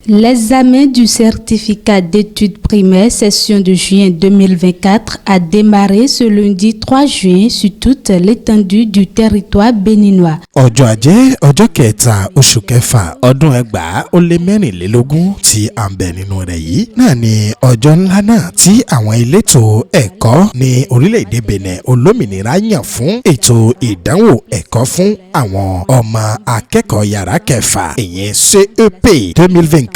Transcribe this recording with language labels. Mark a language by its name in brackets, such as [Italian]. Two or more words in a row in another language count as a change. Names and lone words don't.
[French] L'examen du certificat d'études primaires session de juin 2024 a démarré ce lundi 3 juin sur toute l'étendue du territoire béninois. [Yoruba] Ọjọ́ Ajé ọjọ́ kẹta oṣù kẹfà ọdún 2024 tí à ń bẹ nínú rẹ̀ yìí náà ni ọjọ́ ńlá náà tí àwọn elétò ẹ̀kọ́ ní orílẹ̀-èdè Benin olómìnira yàn fún ètò ìdánwò ẹ̀kọ́ fún àwọn ọmọ akẹ́kọ̀ọ́ yàrá kẹfà ìyẹn CEP 2024.